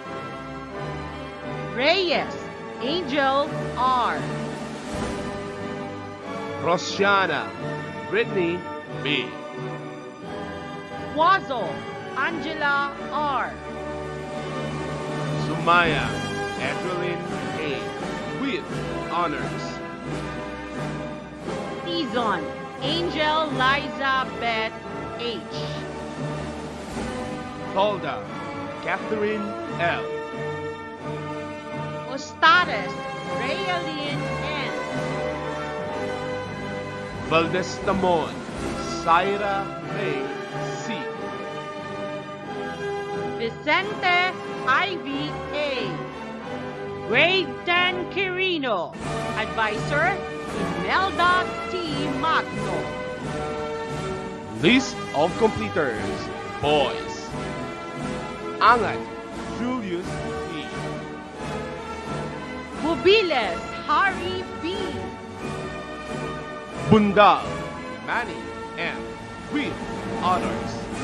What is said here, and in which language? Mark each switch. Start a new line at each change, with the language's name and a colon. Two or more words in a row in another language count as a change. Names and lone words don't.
English: Reyes Angel R. Rosiana Brittany B. Wazo Angela R. Sumaya Edwin A. with honors. Tizon Angel Liza Beth H. Tolda Catherine L. Ostares Raylene N. Valdestamon Syra May C. Vicente Ivy A. Grade 10 Quirino. Advisor Imelda T. Magno. List of completers. Boys. Angat Julius E. Bubiles Harry B. Bundal Manny M. with honors.